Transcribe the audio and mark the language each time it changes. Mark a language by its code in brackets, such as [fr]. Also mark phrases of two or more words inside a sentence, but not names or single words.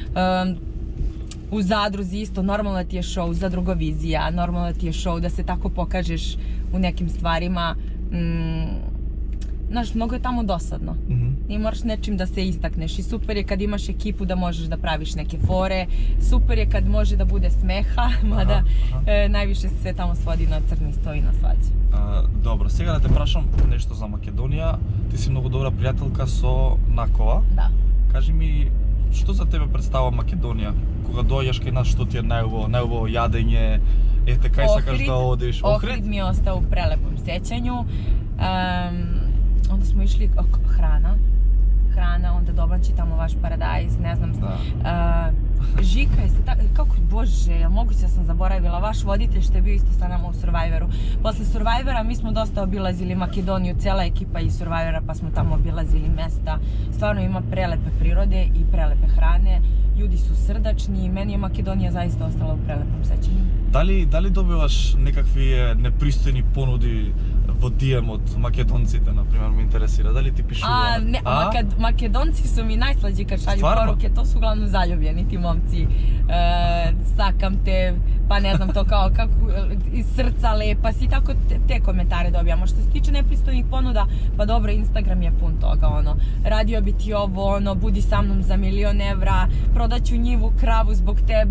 [sr] U Zadruzi isto, normalno ti je show, Zadrugovizija, normalno ti je show da se tako pokažeš u nekim stvarima. Znaš, mnogo je tamo dosadno. I moraš nečim da se istakneš i super je kad imaš ekipu da možeš da praviš neke fore, super je kad može da bude smeha, mada najviše se sve tamo svodi na crni sto i na svađe. [mk] Добро, сега да те прашам нешто за Македонија. Ти си многу добра пријателка со Накова. [sr] Да. [mk] Кажи ми, што за тебе представа Македонија? Кога дојдеш кај нас, што ти е најубаво јадење? Ете, кај сакаш да одиш? [sr] Ohrid mi je ostao u prelepom sećanju. Onda smo išli hrana, onda domaći tamo vaš paradajz, ne znam. Žika je se tako, kako, bože, moguće da sam zaboravila, vaš voditelj što je bio isto sa nama u Survivoru. Posle Survivora mi smo dosta obilazili Makedoniju, cijela ekipa iz Survivora, pa smo tamo obilazili mesta. Stvarno ima prelepe prirode i prelepe hrane, ljudi su srdačni i meni je Makedonija zaista ostala u prelepom sećanju. [mk] Дали добиваш некакви непристојни понуди во DM од македонците, например, ме интересира, дали ти пишуваат? [sr] Makedonci su mi najslađi kad šalju poruke, to su uglavnom zaljubljeni ti momci. [mk] Sakam te, [sr] pa ne znam to kao kako, iz srca lepa si, tako te komentare dobijamo. Što se tiče nepristojnih ponuda, pa dobro, Instagram je pun toga, radio bi ti ovo, budi sa mnom za 1.000.000 evra, prodaću njivu, kravu zbog tebe.